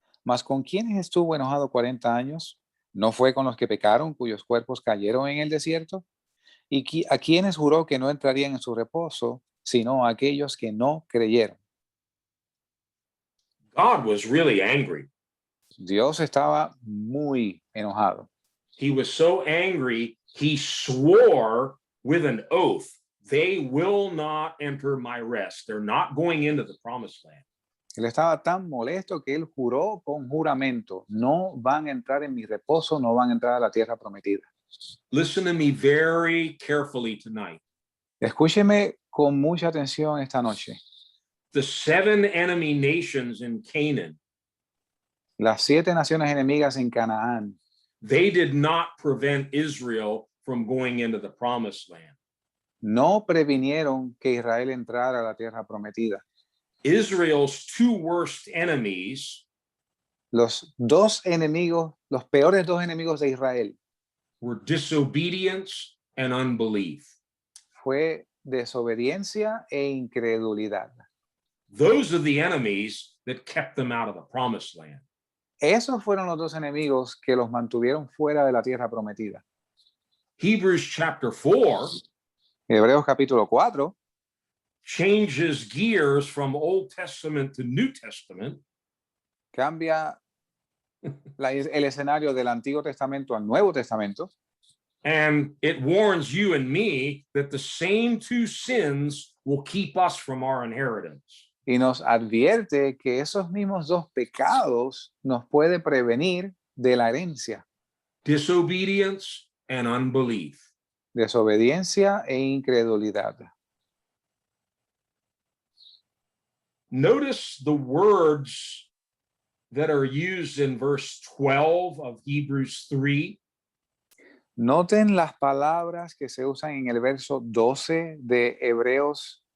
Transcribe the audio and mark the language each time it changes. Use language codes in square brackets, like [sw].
[es] Mas con quienes estuvo enojado 40 años, ¿no fue con los que pecaron, cuyos cuerpos cayeron en el desierto? ¿Y a quienes juró que no entrarían en su reposo, sino a aquellos que no creyeron? [en] God was really angry. [es] Dios estaba muy enojado. [en] He was so angry, he swore with an oath, they will not enter my rest. They're not going into the promised land. [es] Él estaba tan molesto que él juró con juramento, no van a entrar en mi reposo, no van a entrar a la tierra prometida. [en] Listen to me very carefully tonight. [es] Escúcheme con mucha atención esta noche. [en] The 7 enemy nations in Canaan, [es] Las 7 naciones enemigas en Canaán [en] they did not prevent Israel from going into the promised land. [es] no previnieron que Israel entrara a la tierra prometida. [en] Israel's 2 worst enemies [es] Los dos enemigos, los peores dos enemigos de Israel [en] were disobedience and unbelief. [es] fue desobediencia e incredulidad. [en] Those are the enemies that kept them out of the promised land. [es] Esos fueron los dos enemigos que los mantuvieron fuera de la tierra prometida. [en] Hebrews chapter 4 [es] Hebreos capítulo 4 [en] changes gears from Old Testament to New Testament [es] cambia el escenario del Antiguo Testamento al Nuevo Testamento [en] and it warns you and me that the same 2 sins will keep us from our inheritance. [es] y nos advierte que esos mismos dos pecados nos puede prevenir de la herencia, [en] Disobedience and unbelief. [es] desobediencia e incredulidad. [en] Notice the words that are used in verse 12 of Hebrews 3. [es] Noten las palabras que se usan en el verso 12 de Hebreos.